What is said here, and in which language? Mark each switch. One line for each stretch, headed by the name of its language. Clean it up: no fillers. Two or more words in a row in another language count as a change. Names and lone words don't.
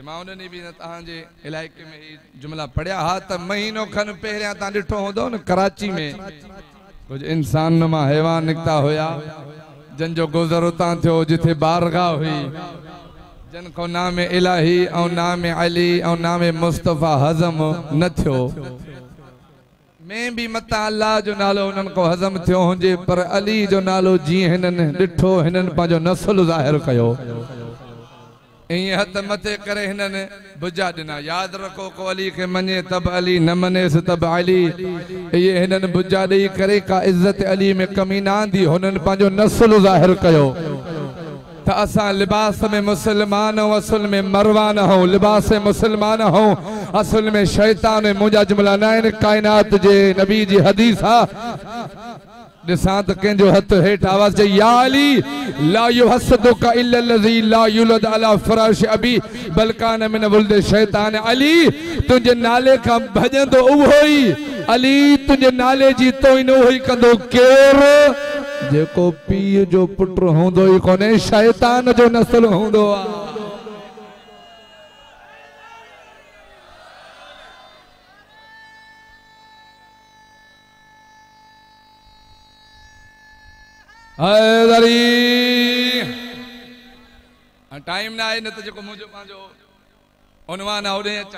Sindhi: मां उन ॾींहुं बि तव्हांजे इलाइक़े में ही जुमला पढ़िया हा त महीनो खन पहिरियां तव्हां ॾिठो हूंदो न कराची में कुछ इंसान मां हैवान निकिता हुया, जन जो गुज़र उतां थियो जिथे बारगाह हुई, जन को नामे इलाही ऐं नामे अली ऐं नामे मुस्तफ़ा हज़म न थियो। मैं भी मता अल्लाह जो नालो उन्हनि को हज़म थियो हुजे, पर अली जो नालो जीअं हिननि ॾिठो हिननि पंहिंजो नस्ल ज़ाहिर कयो, ईअं हथ मथे करे हिननि बुझा ॾिना। यादि रखो को अली खे मञे तब अली, न मञेसि तब अली। इहे हिननि बुझा ॾेई करे का इज़त अली में कमी न आंदी, हुननि पंहिंजो नस्ल ज़ाहिर कयो त असां लिबास में मुसलमान हूं, असल में मरवान हूं, लिबास मुसलमान हूं, असल में शैतान। मुंहिंजा जुमला न आहिनि, कायनात जे नबी जी हदीस आहे। ॾिसां त कंहिंजो हथ हेठि आवाज़ चई या अली
Arabic: لا يحسدك إلا الذي لا يولد على فراش أبي بل كان من ولد شيطان.
Sindhi: अली तुंहिंजे नाले खां भॼंदो उहो ई, अली तुंहिंजे नाले जी तोइन उहो ई कंदो केरु जेको पीउ जो पुट हूंदो ई कोन्हे, शैतान जो नस्ल हूंदो आहे। टाइम ना आहे न त जेको मुंहिंजो पंहिंजो उनवान आहे ओॾे अचां।